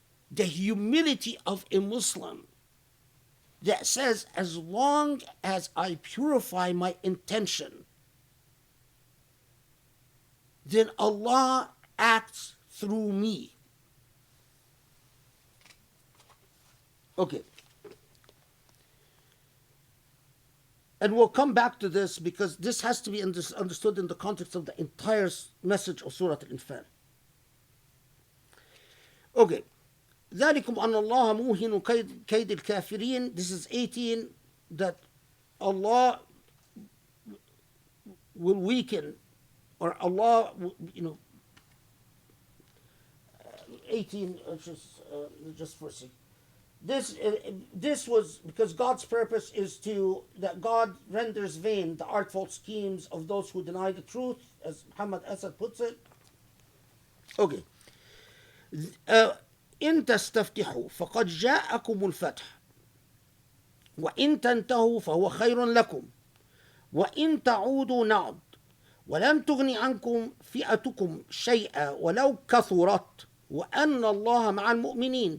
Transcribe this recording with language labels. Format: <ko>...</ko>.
<en>The humility of a Muslim that says, as long as I purify my intention, then Allah acts through me. Okay. And we'll come back to this because this has to be understood in the context of the entire message of Surah Al-Anfal. Okay.</en> <ar>ذلكم أن الله موهن كيد الكافرين.</ar> <en>This is 18, that Allah will weaken, or Allah, 18, just for a second. This was because God's purpose is that God renders vain the artful schemes of those who deny the truth, as Muhammad Asad puts it. Okay.</en> <ar>إن تستفتحوا فقد جاءكم الفتح وإن تنتهوا فهو خير لكم وإن تعودوا نعد ولن تغني عنكم فئتكم شيئا ولو كثرت وأن الله مع المؤمنين.</ar>